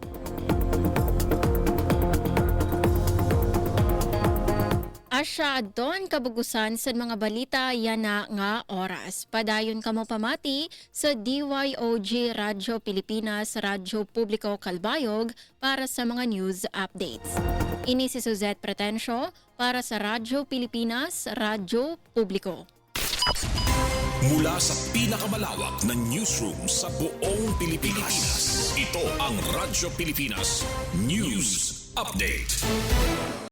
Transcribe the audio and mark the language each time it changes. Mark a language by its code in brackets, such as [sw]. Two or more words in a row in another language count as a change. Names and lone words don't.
[war] Asya adton kabugusan sa mga balita yan na nga oras. Padayon kamo pamati sa DYOG Radyo Pilipinas, Radyo Publiko Calbayog para sa mga [en] news updates. [war] Ini si Suzette Pretencio para sa Radyo Pilipinas, Radyo Publiko. [tl] Mula sa pinakamalawak na newsroom sa buong Pilipinas, ito ang Radyo Pilipinas News Update.